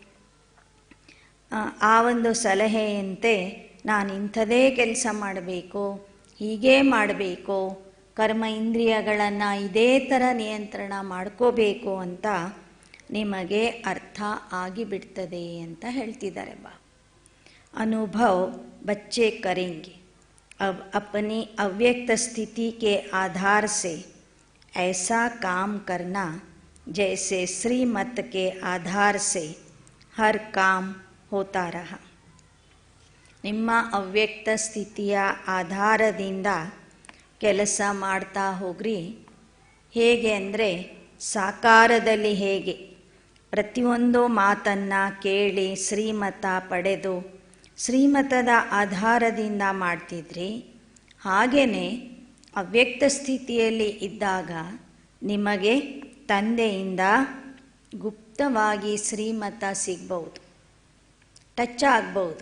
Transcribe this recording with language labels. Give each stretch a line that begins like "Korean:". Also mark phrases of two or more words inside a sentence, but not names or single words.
Kannada: ಆ ಒಂದು ಸಲಹೆಯಂತೆ ನಾನು ಇಂಥದೇ ಕೆಲಸ ಮಾಡಬೇಕು, ಹೀಗೇ ಮಾಡಬೇಕು, ಕರ್ಮ ಇಂದ್ರಿಯಗಳನ್ನು ಇದೇ ಥರ ನಿಯಂತ್ರಣ ಮಾಡ್ಕೋಬೇಕು ಅಂತ ನಿಮಗೆ ಅರ್ಥ ಆಗಿಬಿಡ್ತದೆ ಅಂತ ಹೇಳ್ತಿದ್ದಾರೆ ಬಾ.
Hindi: अनुभव बच्चे करेंगे. अब अपनी अव्यक्त स्थिति के आधार से ऐसा काम करना जैसे श्रीमत के आधार से हर काम होता रहा.
Kannada: ನಿಮ್ಮ ಅವ್ಯಕ್ತ ಸ್ಥಿತಿಯ ಆಧಾರದಿಂದ ಕೆಲಸ ಮಾಡ್ತಾ ಹೋಗ್ರಿ. ಹೇಗೆ ಅಂದರೆ ಸಾಕಾರದಲ್ಲಿ ಹೇಗೆ ಪ್ರತಿಯೊಂದು ಮಾತನ್ನು ಕೇಳಿ ಶ್ರೀಮತ ಪಡೆದು ಶ್ರೀಮತದ ಆಧಾರದಿಂದ ಮಾಡ್ತಿದ್ರಿ, ಹಾಗೆಯೇ ಅವ್ಯಕ್ತ ಸ್ಥಿತಿಯಲ್ಲಿ ಇದ್ದಾಗ ನಿಮಗೆ ತಂದೆಯಿಂದ ಗುಪ್ತವಾಗಿ ಶ್ರೀಮತ ಸಿಗ್ಬೋದು, ಟಚ್ ಆಗ್ಬೋದು.